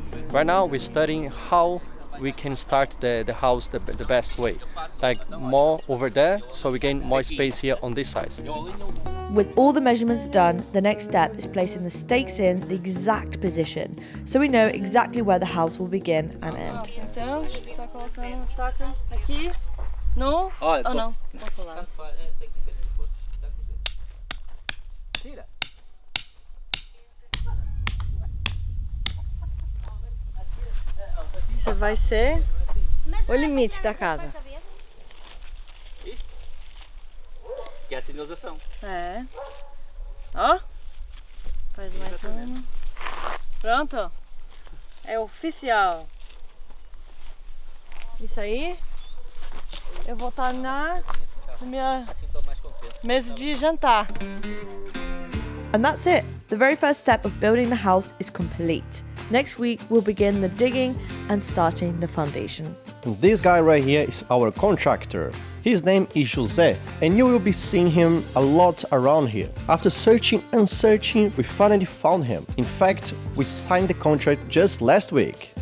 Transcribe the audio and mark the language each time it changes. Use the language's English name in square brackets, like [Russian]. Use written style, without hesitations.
[English] Right now we're studying how we can start the house the best way. Like more over there, so we gain more space here on this side. With all the measurements done, the next step is placing the stakes in the exact position, so we know exactly where the house will begin and end. [Portuguese] Então, está colocando a faca aqui? No? Oh, não. Vou falar. Isso vai ser o limite da casa. Que é a sinalização. É. Ó. Faz mais uma. Pronto. É oficial. Isso aí. Eu vou estar na minha mesa de jantar. [English] And that's it. The very first step of building the house is complete. Next week, we'll begin the digging and starting the foundation. And this guy right here is our contractor. His name is José, and you will be seeing him a lot around here. After searching and searching, we finally found him. In fact, we signed the contract just last week.